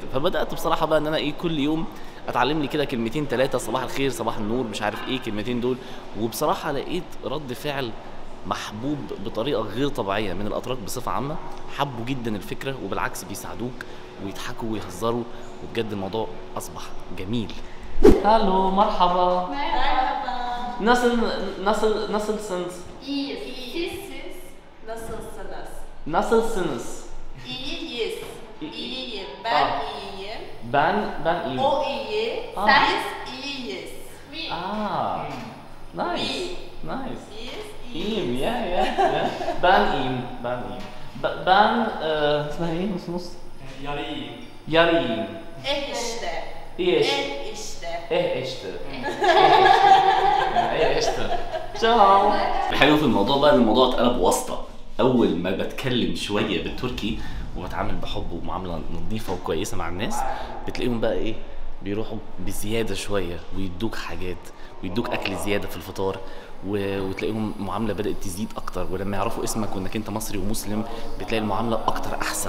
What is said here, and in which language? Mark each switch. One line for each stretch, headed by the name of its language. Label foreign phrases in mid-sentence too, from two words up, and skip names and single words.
Arabic: فبدات بصراحه بقى ان انا ايه كل يوم اتعلم لي كده كلمتين ثلاثه، صباح الخير صباح النور مش عارف ايه كلمتين دول، وبصراحه لقيت رد فعل محبوب بطريقه غير طبيعيه من الاتراك بصفه عامه، حبوا جدا الفكره وبالعكس بيساعدوك ويضحكوا ويهزروا، وبجد الموضوع اصبح جميل. هالو مرحبا.
Turkish: Merhaba. Nasılsınız? İyiyiz. Siz nasılsınız? Nasılsınız? İyiyiz. İyiyim. Ben Aa. iyiyim. Ben iyiyim. O iyi. Aa. Biz iyiyiz. We. Nice. We. Nice. Biz İyiyim iyiyiz. ya. Ben iyiyim. Ben
Arabic: اسمها ايه نص
Turkish: yarıyım. İşte. İyi İşte. işte. işte. Ciao.
Arabic: الحلو في الموضوع بقى ان الموضوع اتقلب واسطه، اول ما بتكلم شويه بالتركي وبتعامل بحب ومعامله نظيفه وكويسه مع الناس، بتلاقيهم بقى ايه بيروحوا بزياده شويه ويدوك حاجات ويدوك اكل زياده في الفطار، وتلاقيهم معامله بدات تزيد اكتر، ولما يعرفوا اسمك وانك انت مصري ومسلم بتلاقي المعامله اكتر احسن.